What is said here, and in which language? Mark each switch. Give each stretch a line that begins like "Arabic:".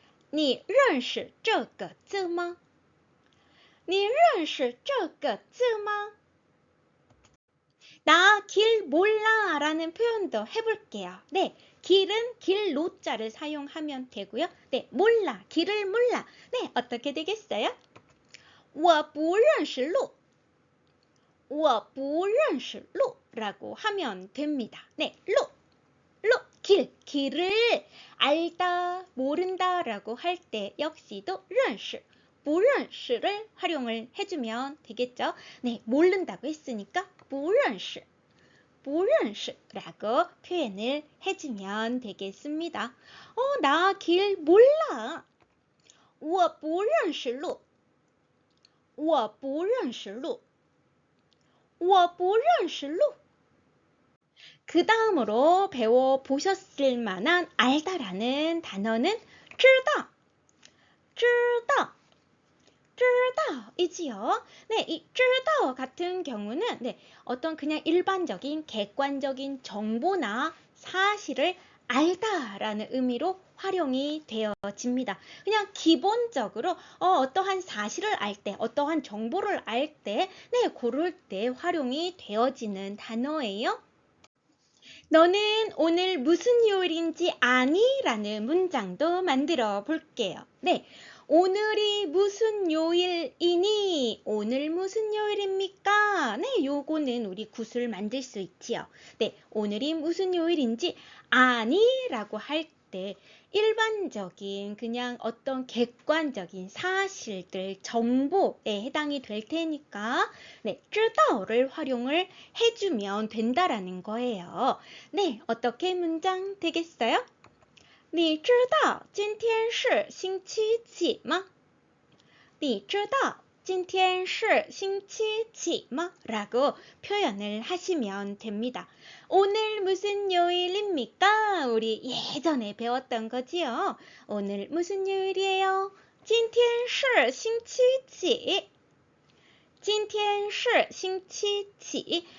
Chinese: 你认识这个字吗？你认识这个字吗？
Korean: 나 길 몰라 라는 표현도 해볼게요. 네, 길은 길로자를 사용하면 되고요. 네, 몰라, 길을 몰라. 네, 어떻게 되겠어요?
Chinese: 我不认识路我不认识路
Korean: 라고 하면 됩니다. 네, 길, 길을 알다, 모른다 라고 할 때 역시도 认识, 不认识를 활용을 해주면 되겠죠. 네, 모른다고 했으니까 不认识, 不认识라고 표현을 해주면 되겠습니다. 나 길 몰라.
Chinese: 我不认识路我不认识路我不认识路
Korean: 그 다음으로 배워보셨을 만한 알다라는 단어는 知道, 知道, 知道이지요. 네, 이 知道 같은 경우는 네, 어떤 그냥 일반적인 객관적인 정보나 사실을 알다라는 의미로 활용이 되어집니다. 그냥 기본적으로 어떠한 사실을 알 때, 어떠한 정보를 알 때, 네, 고를 때 활용이 되어지는 단어예요. 너는 오늘 무슨 요일인지 아니? 라는 문장도 만들어 볼게요. 네, 오늘이 무슨 요일이니? 오늘 무슨 요일입니까? 네, 요거는 우리 구술 만들 수 있지요. 네, 오늘이 무슨 요일인지 아니? 라고 할 때 일반적인 그냥 어떤 객관적인 사실들, 정보에 해당이 될 테니까 네, 知道를 활용을 해주면 된다라는 거예요. 네, 어떻게 문장 되겠어요?
Chinese: 你知道今天是星期几吗？你知道今天是星期几吗?
Korean: 라고 표현을 하시면 됩니다. 오늘 무슨 요일입니까? 우리 예전에 배웠던 거지요. 오늘 무슨 요일이에요?
Chinese: 今天是星期几? 今天是星期几?